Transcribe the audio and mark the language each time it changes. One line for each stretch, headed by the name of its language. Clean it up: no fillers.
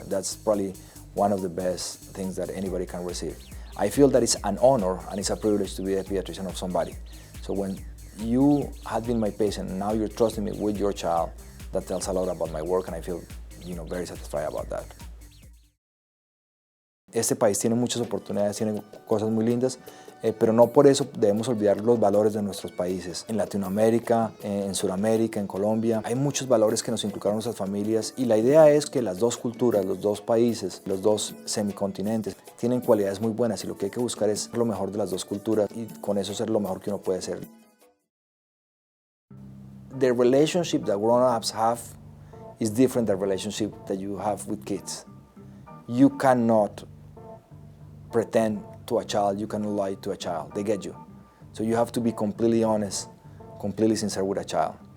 English: That's probably one of the best things that anybody can receive. I feel that it's an honor and it's a privilege to be a pediatrician of somebody. So when you have been my patient and now you're trusting me with your child, that tells a lot about my work, and I feel very satisfied about that.
Spanish: Este país tiene muchas oportunidades, tiene cosas muy lindas, pero no por eso debemos olvidar los valores de nuestros países. En Latinoamérica, en Sudamérica, en Colombia, hay muchos valores que nos inculcaron nuestras familias, y la idea es que las dos culturas, los dos países, los dos semicontinentes tienen cualidades muy buenas, y lo que hay que buscar es lo mejor de las dos culturas y con eso ser lo mejor que uno puede ser.
English: The relationship that grown-ups have is different than the relationship that you have with kids. You cannot pretend to a child, you cannot lie to a child, they get you. So you have to be completely honest, completely sincere with a child.